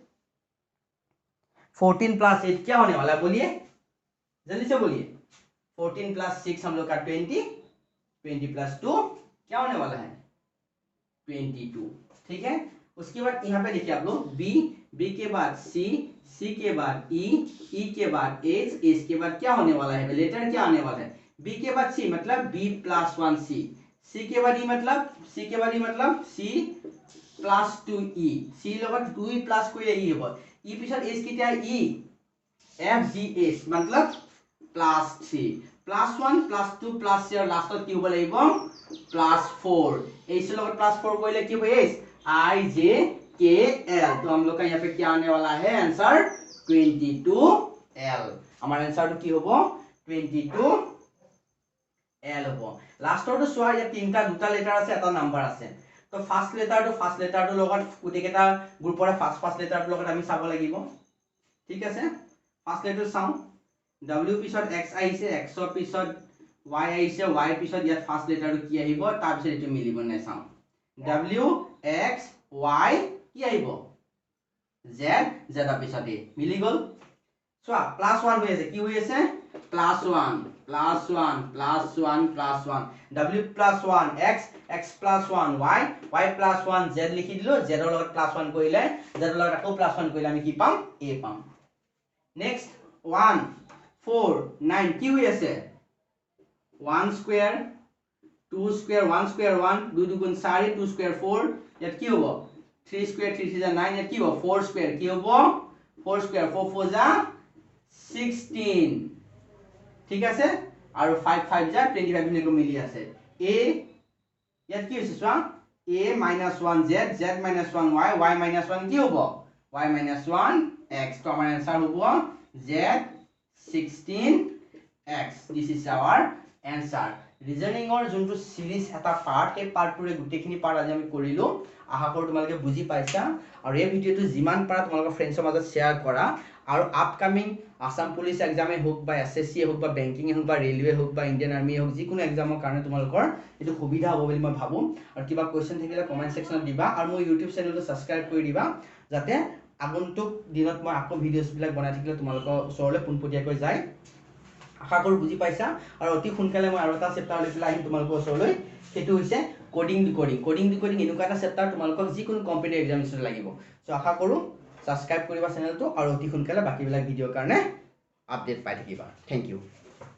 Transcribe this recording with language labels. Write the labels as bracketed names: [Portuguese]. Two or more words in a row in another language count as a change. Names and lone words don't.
[Hindi] 14 + 8 क्या होने वाला है बोलिए जल्दी से बोलिए 14 + 6 हम लोग का 20 20 + 2 क्या होने वाला है 22 ठीक है उसके बाद यहाँ पे देखिए आप लोग बी के बाद सी के बाद ई के बाद एच के बाद क्या होने वाला है लेटर क्या आने वाला है बी के बाद सी मतलब बी + 1 सी के बाद ई मतलब सी [Assamese] + 2 ई सी লগত 2 প্লাস কৰিলে ই হ'ব ই পিছত এচ কিটা ই এফ জি এচ मतलब +3 +1 +2 +3 [Hindi] और लास्ट [Assamese] কি হ'ব লাগিব +4 एच লগত +4 কৰিলে কি হ'ব [Hindi] एच आई जे के एल तो हम लोग का यहाँ पे क्या आने वाला है आंसर [Assamese] 22L [Hindi] हमारा आंसर तो [Assamese] কি হ'ব 22L होबो लास्ट तो সোয়া या তিনটা দুটা লেটার আছে এটা নাম্বার আছে তো ফার্স্ট লেটারটো লগত গুটেকেটা গ্রুপৰে ফার্স্ট লেটারটো লগত আমি চাব লাগিব ঠিক আছে [English] first letter [Assamese] চাও W পিছত X আহিছে X ৰ পিছত Y আহিছে Y পিছত ইয়াত ফার্স্ট লেটারটো কি আহিব তাৰ পিছত এটো মিলিব নাই চাও W X Y কি আহিব Z পিছত মিলি গল সোয়া +1 হৈ আছে কি হৈ আছে +1 plus 1 plus 1 plus 1 w plus 1 x x plus 1 y y plus 1 z লিখি দিলো z ৰ লগত plus 1 কৰিলে z ৰ লগত আকৌ plus 1 কৰিলে আমি কি পাম a পাম next 1 4 9 কি হৈ আছে 1 square 2 square 1 square 1 2 দুগুণ 4 2 square 4 ইয়াত কি হ'ব 3 square 3 3 9 ইয়াত কি হ'ব 4 square কি হ'ব 4 square 4 4 যা 16 ঠিক আছে আৰু 5 5 যা 25 ধুনীয়াকৈ মিলি আছে a ইয়াত কি হৈছে চোৱা a - 1 z z - 1 y y - 1 কি হ'ব y - 1 x তো আমাৰ आंसर হ'ব z 16x [English] this is our answer [Assamese] ৰিজনিংৰ যোনটো সিৰিজ এটা পাৰ্ট এই পাৰ্টটোৰে গুটেখিনি পাৰ্ট আজি আমি কৰিলো আশা কৰো তোমালোকে বুজি পাইছা আৰু এই ভিডিওটো যিমান পাৰা তোমালোকৰ ফ্ৰেণ্ডছৰ মাজত শেয়াৰ কৰা আৰু আপকামিং আসাম পুলিচ এক্সামে হোক বা এসএসসি হোক বা বেংকিং হোক বা ৰেলৱে হোক বা ইণ্ডিয়ান আৰ্মি হোক যিকোনো এক্সামৰ কাৰণে তোমালোকৰ এটো সুবিধা হ'ব বুলি মই ভাবো আৰু কিবা কোৱেশ্চন থাকিলে কমেন্ট সেকশনত দিবা আৰু মোৰ ইউটিউব চেনেলটো সাবস্ক্ৰাইব কৰি দিবা যাতে আগন্তুক দিনত মই আকৌ ভিডিঅ'ছ বিলাক বনাই থাকিলে তোমালোকৰ ওচৰলৈ পোনপটীয়াকৈ যায় আশা কৰো বুজি পাইছা আৰু অতি সোনকালে মই আৰু এটা চেপ্টাৰ লৈ পেলাই আহিম তোমালোকৰ ওচৰলৈ সেইটো হৈছে [English] coding decoding [Assamese] এনেকুৱা এটা চেপ্টাৰ তোমালোকক যিকোনো [English] competitive examination [Assamese] লাগিব সো আশা কৰো সাবস্ক্ৰাইব কৰিবা চেনেলটো আৰু অতি সোনকালে বাকিবিলাক ভিডিঅ'ৰ কাৰণে আপডেট পাই থাকিবা [English] thank you